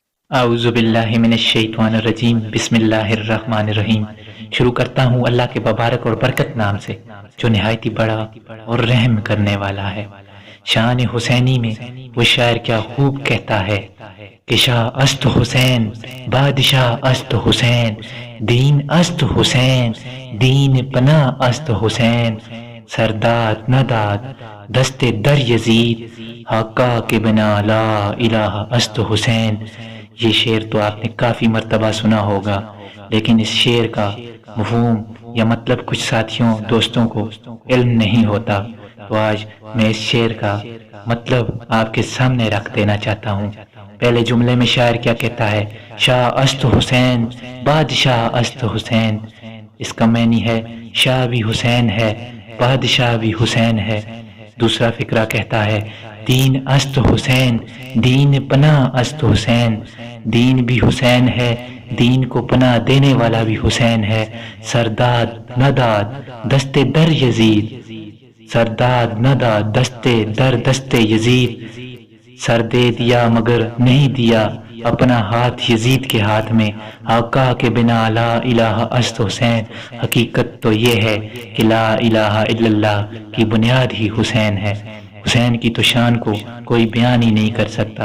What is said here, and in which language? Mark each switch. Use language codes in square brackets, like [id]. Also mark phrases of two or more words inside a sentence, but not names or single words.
[ar] اعوذ باللہ من الشیطان الرجیم بسم اللہ الرحمن الرحیم۔ [ur] شروع کرتا ہوں اللہ کے مبارک اور برکت نام سے جو نہایت ہی بڑا اور رحم کرنے والا ہے۔ شان حسینی میں وہ شاعر کیا خوب کہتا ہے کہ [fa] شاہ است حسین بادشاہ است حسین، دین است حسین دین پناہ است حسین، سرداد نداد دست در یزید، آقا کے بنا لا الہ است حسین۔ [ur] یہ شعر تو آپ نے کافی مرتبہ سنا ہوگا، لیکن اس شعر کا مفہوم یا مطلب کچھ ساتھیوں دوستوں کو علم نہیں ہوتا، تو آج میں اس شعر کا مطلب آپ کے سامنے رکھ دینا چاہتا ہوں۔ پہلے جملے میں شاعر کیا کہتا ہے؟ [fa] شاہ است حسین بادشاہ است حسین۔ [ur] اس کا معنی ہے شاہ بھی حسین ہے، بادشاہ بھی حسین ہے۔ دوسرا فقرہ کہتا ہے [fa] دین است حسین دین پناہ است حسین، [ur] دین بھی حسین ہے، دین کو پناہ دینے والا بھی حسین ہے۔ [fa] سرداد نداد دست در یزید، سرداد نداد دست در دست یزید، [ur] سر دے دیا مگر نہیں دیا اپنا ہاتھ یزید کے ہاتھ میں، [fa] آقا کے بنا لا الہ است حسین۔ [ur] حقیقت تو یہ ہے کہ [ar] لا الہ الا اللہ [ur] کی بنیاد ہی حسین ہے۔ حسین کی تو شان کو کوئی بیان ہی نہیں کر سکتا۔